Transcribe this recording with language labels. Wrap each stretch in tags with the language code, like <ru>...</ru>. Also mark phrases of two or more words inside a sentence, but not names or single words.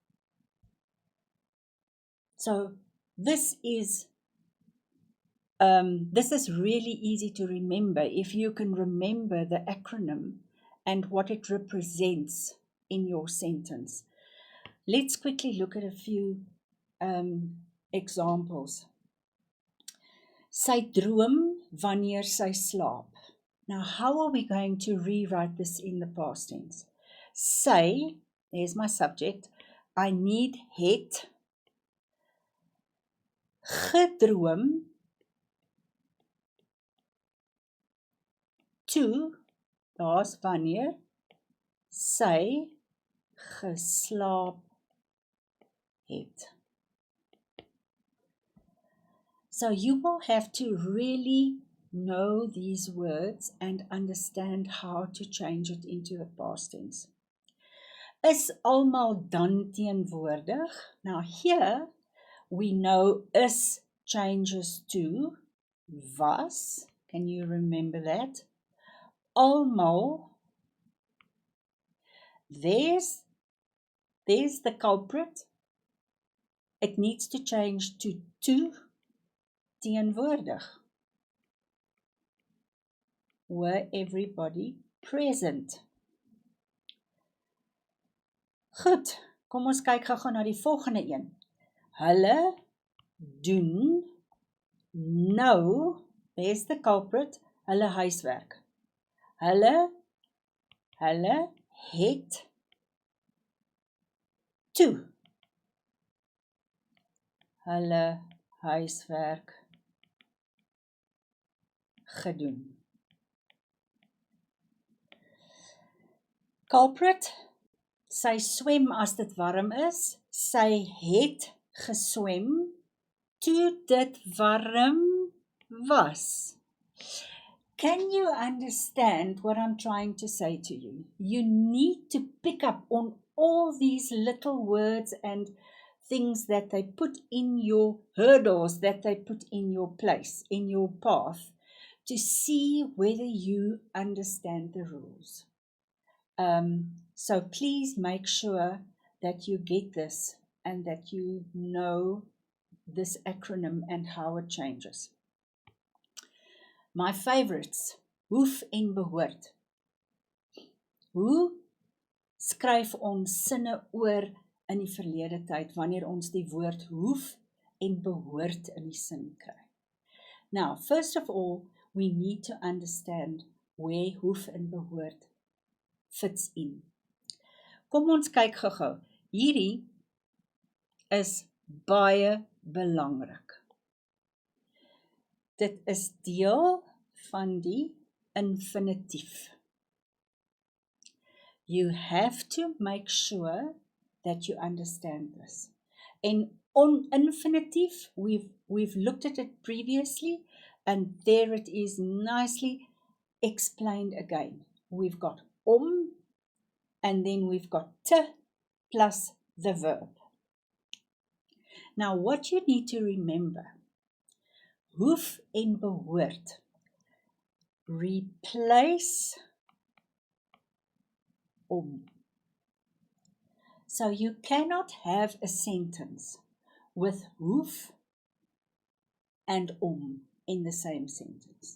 <en>So this is really easy to remember if you can remember the acronym and what it represents in your sentence. Let's quickly look at a few examples.</en> <af>Sy droom wanneer sy slaap.</af> <en>Now, how are we going to rewrite this in the past tense?</en> <af>Sy,</af> <en>there's my subject, I need</en> <af>het gedroom toe, daar's wanneer, sy geslaap het.</af> <en>So you will have to really know these words and understand how to change it into the past tense.</en> <af>Is almal dan teenwoordig?</af> <en>Now here we know is changes to was. Can you remember that? Almal. There's the culprit. It needs to change to teenwoordig. Were everybody present?</en> <af>Goed, kom ons kyk gou na die volgende een. Hulle doen nou,</af> <en>there's the culprit,</en> <af>hulle huiswerk. Hulle het toe hulle huiswerk gedoen. Culprit, sy swem as dit warm is, sy het geswem toe dit warm was.</af> <en>Can you understand what I'm trying to say to you? You need to pick up on all these little words and things that they put in your hurdles, that they put in your place, in your path, to see whether you understand the rules. So please make sure that you get this and that you know this acronym and how it changes. My favorites,</en> <af>hoef en behoort. Hoe skryf ons sinne oor in die verlede tyd wanneer ons die woord hoef en behoort in die sin kry?</af> <en>Now, first of all, we need to understand where</en> <af>hoef en behoort</af> <en>fits in.</en> <af>Kom ons kyk gou-gou. Hierdie is baie belangrik. Dit is deel van die infinitief.</af> <en>You have to make sure that you understand this. And on infinitief, we've looked at it previously, and there it is nicely explained again. We've got and then we've got te plus the verb. Now, what you need to remember,</en> <af>hoef en behoort</af> <en>replace So you cannot have a sentence with hoef and in the same sentence.</en>